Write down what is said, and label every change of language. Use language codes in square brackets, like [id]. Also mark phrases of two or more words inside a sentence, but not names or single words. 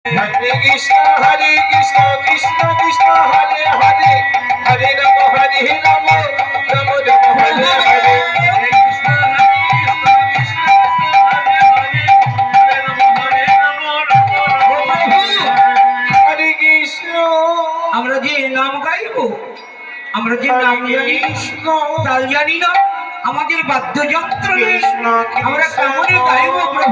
[sa] Hare Krishna, Krishna Krishna, Hare Hare, Hare Rama, Rama Rama, Hare Hare. [bn] আমরা যে নাম গাইব, আমরা যে নাম জানি তাল জানি না, আমাদের বাদ্যযন্ত্র নেই, আমরা কেমনে গাইব প্রভু?